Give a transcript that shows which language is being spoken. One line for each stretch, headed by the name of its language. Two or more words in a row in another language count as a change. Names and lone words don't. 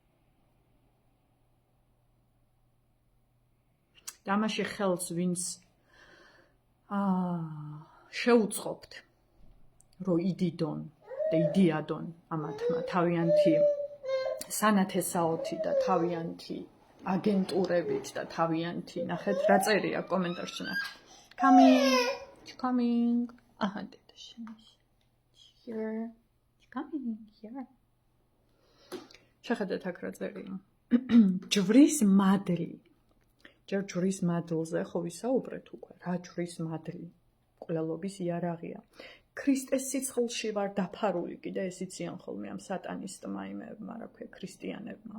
Georgian: და ამაში ხელს ვინც შეუწყობთ, რომ იდიდონ და იდიადონ ამათმა თავიანთი სანათესაოთი და თავიანთი აგენტურებით და თავიანთი, ნახეთ, რა წერია კომენტარში ნახეთ.
English: Coming. აჰა, here. Coming here.
Georgian: შეხედეთ აქ რა წერია. ჯვრის მადლი. ჯერ ჯვრის მადლზე ხო ვისაუბრეთ უკვე. რა ჯვრის მადლი? ყველობის იარაღია. ქრისტეს სიცხლში ვარ დაფარული, კიდე ეს იციან ხოლმე ამ სატანისტმა იმებმა, რა ქვია, ქრისტიანებმა.